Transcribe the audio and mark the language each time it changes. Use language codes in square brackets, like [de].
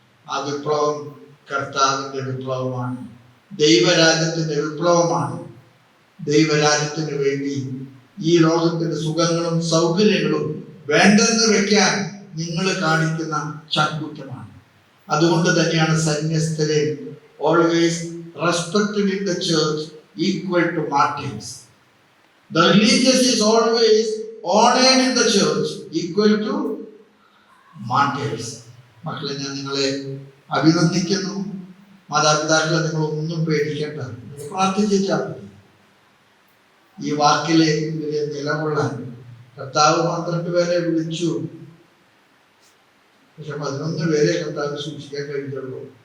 [ml] ആ വിപ്ലവം കർത്താവിന്റെ വിപ്ലവമാണ്, ദൈവരാജ്യത്തിന്റെ വിപ്ലവമാണ്. ദൈവരാജ്യത്തിന് വേണ്ടി ഈ ലോകത്തിന്റെ സുഖങ്ങളും സൗകര്യങ്ങളും വേണ്ടെന്ന് വെക്കാൻ നിങ്ങൾ കാണിക്കുന്ന ചങ്കൂറ്റമാണ്. അതുകൊണ്ട് തന്നെയാണ് സന്യസ്തരെ [en] always respected in the church equal to martyrs. The religious is always honored in the church equal to martyrs. [ml] മക്കളെ, ഞാൻ നിങ്ങളെ അഭിനന്ദിക്കുന്നു. മാതാപിതാക്കളെ, നിങ്ങൾ ഒന്നും പേടിക്കേണ്ട, പ്രാർത്ഥിച്ചാൽ മതി. ഈ വാക്കിലെ നിലകൊള്ളാൻ കർത്താവ് 12 പേരെ വിളിച്ചു, പക്ഷെ 11 പേരെ കർത്താവ് സൂക്ഷിക്കാൻ കഴിഞ്ഞുള്ളൂ.